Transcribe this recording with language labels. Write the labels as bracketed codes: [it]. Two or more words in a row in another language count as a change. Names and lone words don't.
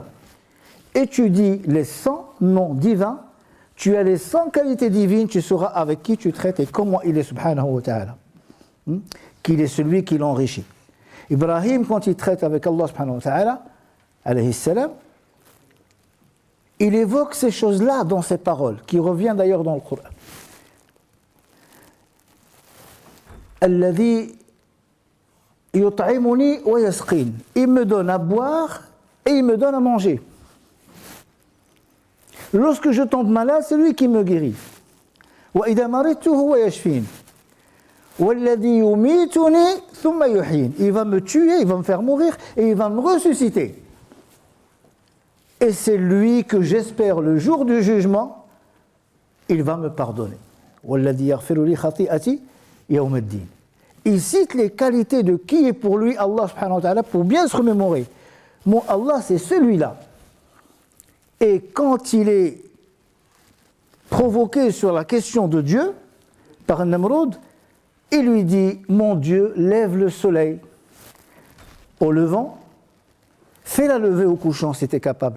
[fr] Étudie les 100 noms divins, tu as les 100 qualités divines, tu sauras avec qui tu traites et comment il est [ar] سبحانه وتعالى. [fr] Qu'il est celui qui l'enrichit. Ibrahim, quand il traite avec Allah [ar] سبحانه وتعالى عليه السلام, [fr] il évoque ces choses-là dans ses paroles, qui revient d'ailleurs dans le Coran. [ar] الذي يطعمني ويسقين. [fr] Il me donne à boire et il me donne à manger. Lorsque je tombe malade, c'est lui qui me guérit. [ar] وإذا مرضت هو يشفين والذي يميتني ثم يحيين. [fr] Il va me tuer, il va me faire mourir et il va me ressusciter. Et c'est lui que j'espère le jour du jugement, il va me pardonner. [ar] والذي يغفر لي خطيئتي يوم الدين. [fr] Il cite les qualités de qui est pour lui Allah [ar] سبحانه وتعالى [fr] pour bien se remémorer. Mon Allah, c'est celui-là. Et quand il est provoqué sur la question de Dieu par Namrud, il lui dit, mon Dieu, lève le soleil au levant, fais-la lever au couchant si tu es capable.